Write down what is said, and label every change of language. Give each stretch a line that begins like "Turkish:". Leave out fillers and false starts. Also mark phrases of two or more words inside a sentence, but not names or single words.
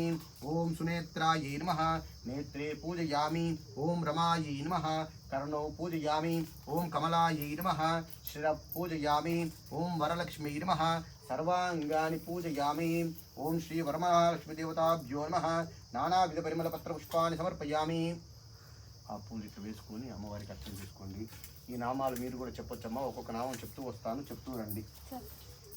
Sanskrit: ओम सुनेत्रायै नमः। नेत्रे पूजयामि। ओम रमायै नमः। कर्णौ पूजयामि। ओम कमलायै नमः। शिरः पूजयामि। ओम वरलक्ष्मी नमः। सर्वांगानि पूजयामि। ओम श्री वरमहालक्ष्मी देवताभ्यो नमः। नानाविध परिमल पत्र पुष्पाणि समर्पयामि।
Telugu: ఆ పూజకి వేసుకొని అమ్మవారికి అర్చన చేసుకోండి। ఈ నామాలు మీరు కూడా చెప్పొచ్చమ్మా, ఒక్కొక్క నామం చెప్తూ వస్తాను, చెప్తూ రండి।